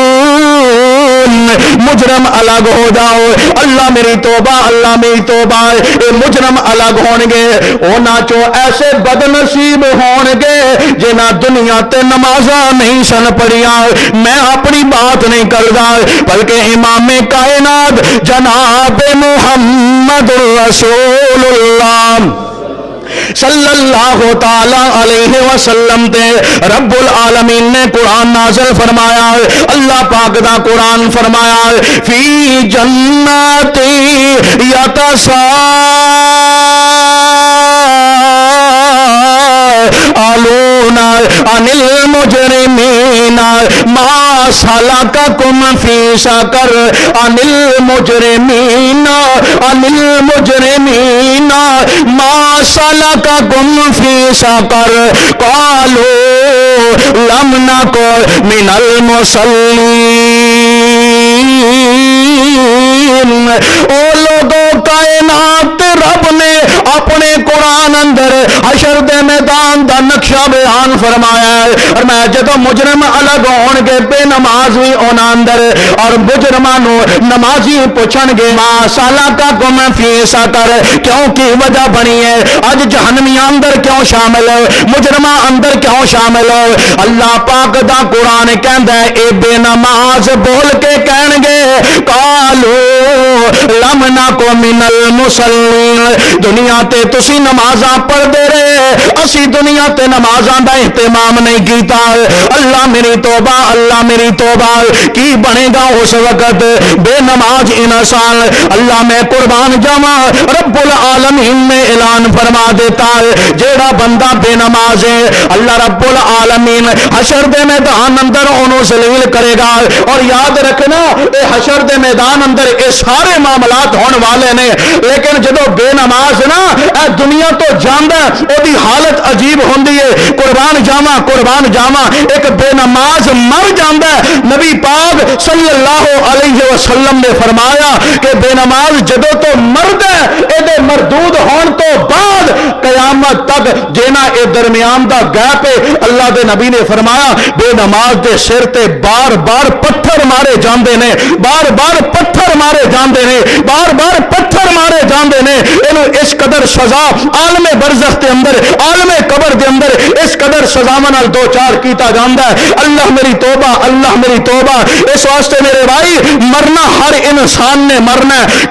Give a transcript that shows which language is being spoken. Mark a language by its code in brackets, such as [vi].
[ur] مجرم الگ ہو جاؤ, اللہ میری توبہ, اللہ میری توبہ. [pa] اے مجرم الگ ہون گے, اونا چو ایسے بد نصیب ہون گے جنہ دنیا تے نمازاں نہیں سن پڑھیاں. میں اپنی بات نہیں کردا بلکہ امام کائنات جناب محمد رسول اللہ صلی اللہ تعالی علیہ وسلم تے رب العالمین نے قرآن نازل فرمایا. اللہ پاک دا قرآن فرمایا [ar] فی جنات یتساءلون عن المجرمین ما سلککم فی سقر. عن المجرمین ما سلککم فی سقر قالوا لم نکن من المصلین. [pa] او لوگوں کائنات رب نے اپنے قرآن اندر حشر دے میدان دا نقشہ بیان فرمایا ہے. اور میں جدو مجرم الگ ہون گے بے نماز بھی اونا اندر, اور مجرمانو نمازی پوچھن گے [ar] ما سلککم فی سقر, [pa] کیوں کی وجہ بنی ہے اج جہنمیاں اندر کیوں شامل ہے, مجرماں اندر کیوں شامل ہے. اللہ پاک دا قرآن کہندا ہے اے بے نماز بول کے کہن گے [ar] قالو لم نکن من المصلین. [pa] دنیا تے تسی نمازاں پڑھ دے رہے, اسی دنیا تے نمازاں دا اہتمام نہیں کیتا. اللہ میری توبہ, اللہ میری توبہ. کی بنے گا اس وقت بے نماز انسان. اللہ میں قربان جاواں رب العالمین نے اعلان فرما دیتا ہے جیڑا بندہ بے نماز ہے اللہ رب العالمین حشر دے میدان اندر انہوں ذلیل کرے گا. اور یاد رکھنا اے حشر دے میدان اندر اے سارے معاملات ہون والے نے, لیکن جدو بے نماز نا اے دنیا تو جاندا او دی حالت عجیب ہوندی ہے. قربان جاواں ایک بے نماز مر جاندا ہے. نبی پاک صلی اللہ علیہ وسلم نے فرمایا کہ بے نماز جدو تو مرد ہے اے دے مردود ہون تو بعد قیامت تک جینا اے درمیان دا گیپ ہے. اللہ دے نبی نے فرمایا بے نماز دے سر تے بار بار پتھر مارے جاندے نے, بار بار پتھر مارے جاندے نے, بار بار پتھر مارے جاندے نے. اینو اس قدر سزا عالم برزخ دے اندر, عالم قبر دے اندر اس قدر سزاواں نال دو چار کیتا جاندا ہے. اللہ میری توبہ, اللہ میری توبہ. اس واسطے میرے بھائی مرنا ہر انسان نے مرنا ہے.